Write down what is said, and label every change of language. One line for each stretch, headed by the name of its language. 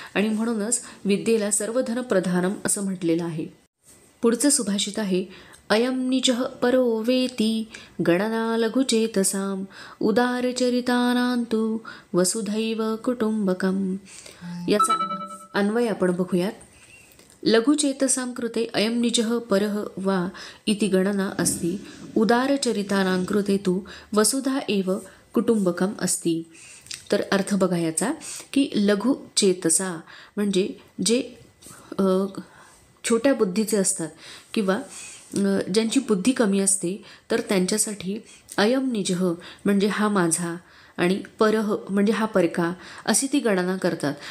Marathi: आणि म्हणूनच विद्येला सर्व धनप्रधानम असं म्हटलेलं आहे. पुढचं सुभाषित आहे
Sanskrit: अयं निजः परो वेति गणना लघुचेतसाम उदारचरितानांतु वसुधैव कुटुंबकम.
Marathi: याचा अन्वय आपण बघूयात.
Sanskrit: लघुचेतसां कृते अयं निजः परः वा इति गणना अस्ति। उदारचरितानां कृते तु वसुधा एव कुटुंबकम अस्ति।
Marathi: तर अर्थ बघा याचा की लघुचेतसा म्हणजे जे छोट्या बुद्धीचे असतात किंवा ज्यांची बुद्धी कमी असते तर त्यांच्यासाठी अयम निजः म्हणजे हा माझा आणि परह म्हणजे हा परका अशी ती गणना करतात.